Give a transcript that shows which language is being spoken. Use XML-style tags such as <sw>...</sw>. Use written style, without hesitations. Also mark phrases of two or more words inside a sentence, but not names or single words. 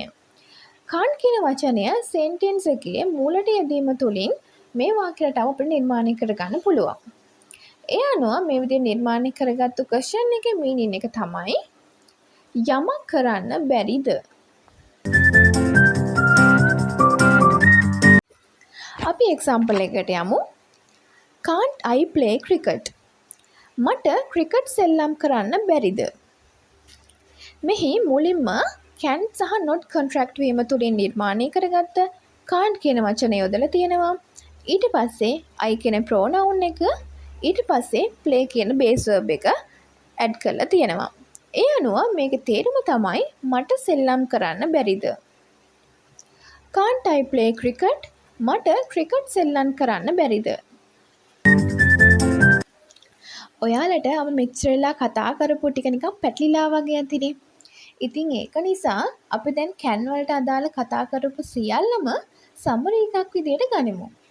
<si>can't කියන වචනය sentence එකේ මූලට යෙදීම තුලින් මේ වාක්‍ය රටාව අපිට නිර්මාණය කරගන්න පුළුවන්. ඒ අනුව මේ විදිහට නිර්මාණය කරගත්තු question එකේ meaning එක තමයි යමක් කරන්න බැරිද? අපි example එකකට යමු.</si> <en>Can't I play cricket?</en> <si>මට ක්‍රිකට් සෙල්ලම් කරන්න බැරිද? මෙහි මුලින්ම can සහ</si> <en>not contract</en> <si>වීම තුලින් නිර්මාණය කරගත්ත can't කියන වචනය යොදලා තියෙනවා. ඊට පස්සේ I කියන pronoun එක, ඊට පස්සේ play කියන</si> <en>base verb</en> <si>එක add කරලා තියෙනවා. ඒ අනුව මේකේ තේරුම තමයි මට සෙල්ලම් කරන්න බැරිද?</si> <en>Can't I play cricket?</en> <si>මට ක්‍රිකට් සෙල්ලම් කරන්න බැරිද? ඔයාලට අපි මෙච්චර වෙලා කතා කරපු ටික නිකන් පැටලිලා වගේ ඇතිනේ. ඉතින් ඒක නිසා අපි දැන් can වලට අදාළ කතා කරපු සියල්ලම සමරි එකක් විදියට ගනිමු.</si>